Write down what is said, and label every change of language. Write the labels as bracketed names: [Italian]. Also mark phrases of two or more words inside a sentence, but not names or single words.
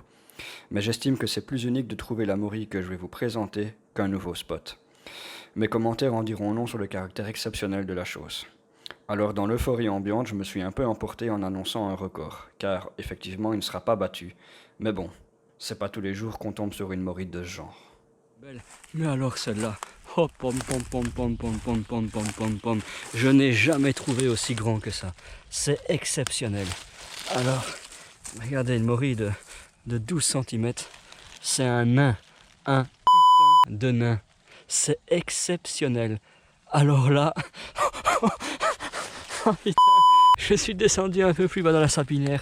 [French] Mais j'estime que c'est plus unique de trouver la Maury que je vais vous présenter qu'un nouveau spot. Mes commentaires en diront long sur le caractère exceptionnel de la chose. Alors dans l'euphorie ambiante, je me suis un peu emporté en annonçant un record, car effectivement il ne sera pas battu. Mais bon, c'est pas tous les jours qu'on tombe sur une Maury de ce genre. Belle. Mais alors celle-là, oh pom pom pom pom pom pom pom pom pom pom, je n'ai jamais trouvé aussi grand que ça. C'est exceptionnel. Alors, regardez une Maury de 12 cm, c'est un nain, un putain de nain. C'est exceptionnel. Alors là, oh putain, je suis descendu un peu plus bas dans la sapinière.